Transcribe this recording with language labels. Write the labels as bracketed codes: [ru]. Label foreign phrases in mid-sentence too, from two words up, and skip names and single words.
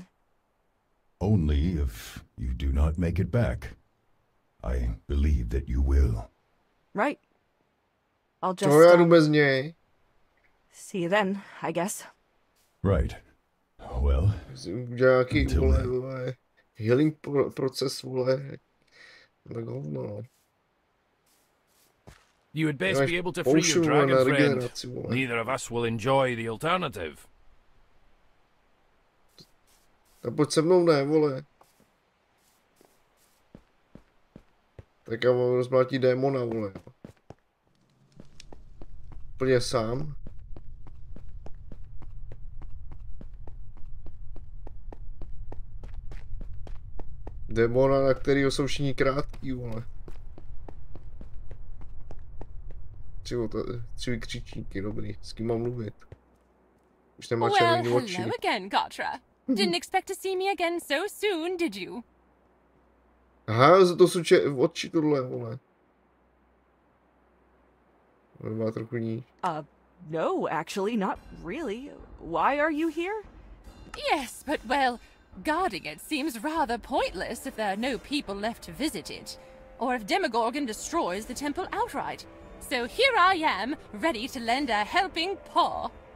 [en] Only if you do not make it back. I believe that you will. Right. I'll just see you then, I guess. Right. Well, until then. Healing proces, vole. You would best be able to free your dragon friend. Neither of us will enjoy the alternative. [cs] Tak pojď se mnou, ne, vole. Tak já mám rozmlátí démona, vole. Úplně sám. Démona, na kterýho jsou všichni krátký, vole. Tři vykřičníky, dobrý. S kým mám mluvit? Už nemá červený oči. [en] Hello again, Gatra. Didn't expect to see me again so soon, did you? [cs] Aha, to jsou oči tohle, vole. Má trochu ní. [en] No, actually, not really. Why are you here? Yes, but well, guarding it seems rather pointless if there are no people left to visit it, or if Demogorgon destroys the temple outright. So here I am, ready to lend a helping paw.